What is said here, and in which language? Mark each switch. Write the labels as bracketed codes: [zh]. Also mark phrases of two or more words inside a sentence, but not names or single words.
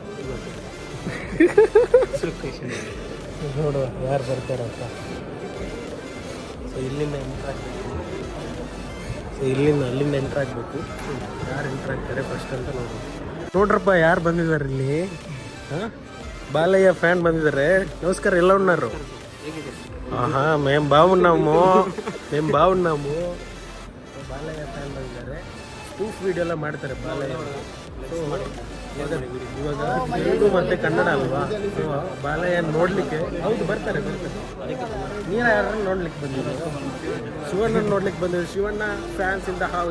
[kn] ನೋಡುವ ಯಾರು ಬರ್ತಾರಂತ. ಸೊ ಇಲ್ಲಿಂದ ಎಂಟ್ರ್ ಆಗಬೇಕು. ಸೊ ಅಲ್ಲಿಂದ ಎಂಟ್ರ್ ಆಗಬೇಕು. ಯಾರು ಎಂಟ್ರ್ ಆಗ್ತಾರೆ ಫಸ್ಟ್ ಅಂತ ನೋಡ್ರಪ್ಪ ಯಾರು ಬಂದಿದ್ದಾರೆ ಇಲ್ಲಿ. ಹಾಂ, [te] బాలయ్య ఫ్యాన్ ಬಂದಿದ್ದಾರೆ. నమస్కారం, ఎలా ఉన్నారు? ఆహా, మేము బాగున్నాము. [kn] ಬಾಲಯ್ಯ ಫ್ಯಾನ್ ಬಂದಿದ್ದಾರೆ. [en] spoof video [kn] ಎಲ್ಲ ಮಾಡ್ತಾರೆ ಬಾಲಯ್ಯ. ಸೊ ಇವಾಗ ತೆಲುಗು ಮತ್ತು ಕನ್ನಡ ಅಲ್ವಾ. ಸೊ ಬಾಲಯ್ಯ ನೋಡಲಿಕ್ಕೆ ಹೌದು ಬರ್ತಾರೆ. ನೀರು ಯಾರನ್ನು ನೋಡ್ಲಿಕ್ಕೆ ಬಂದಿದ್ದು? ಶಿವಣ್ಣ ನೋಡ್ಲಿಕ್ಕೆ ಬಂದಿದ್ದು. ಶಿವಣ್ಣ [en] fans in the house.